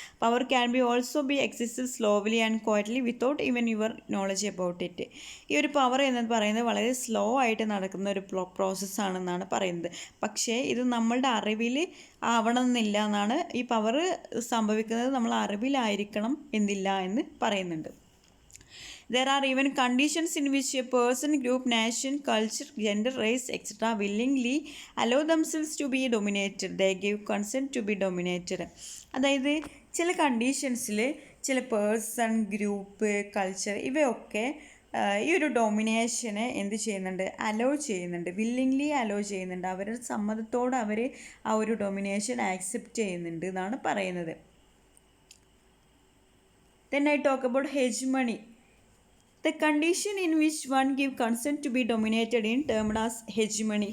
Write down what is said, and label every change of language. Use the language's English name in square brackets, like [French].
[English] Power can be also be existed slowly and quietly without even your knowledge about it. [Malayalam] ഈ ഒരു power എന്ന് പറയുന്നത് വളരെ slow ആയിട്ട് നടക്കുന്ന ഒരു പ്രോസസ്സാണെന്നാണ് പറയുന്നത്. പക്ഷേ ഇത് നമ്മളുടെ അറിവിൽ ആവണമെന്നില്ല എന്നാണ്, ഈ പവർ സംഭവിക്കുന്നത് നമ്മൾ അറിവിലായിരിക്കണം എന്നില്ല എന്ന് പറയുന്നുണ്ട്. [English] There are even conditions in which a person, group, nation, culture, gender, race, etc. willingly allow themselves to be dominated. They give consent to be dominated. [Malayalam] അതായത് ചില കണ്ടീഷൻസിൽ ചില പേഴ്സൺ, ഗ്രൂപ്പ്, കൾച്ചർ ഇവയൊക്കെ ഈ ഒരു ഡൊമിനേഷനെ എന്ത് ചെയ്യുന്നുണ്ട്, അലോ ചെയ്യുന്നുണ്ട്, വില്ലിംഗ്ലി അലോ ചെയ്യുന്നുണ്ട്. അവരുടെ സമ്മതത്തോടെ അവർ ആ ഒരു ഡൊമിനേഷൻ ആക്സെപ്റ്റ് ചെയ്യുന്നുണ്ട് എന്നാണ് പറയുന്നത്. [English] Then I talk about hegemony. The condition in which one give consent to be dominated in termed as hegemony.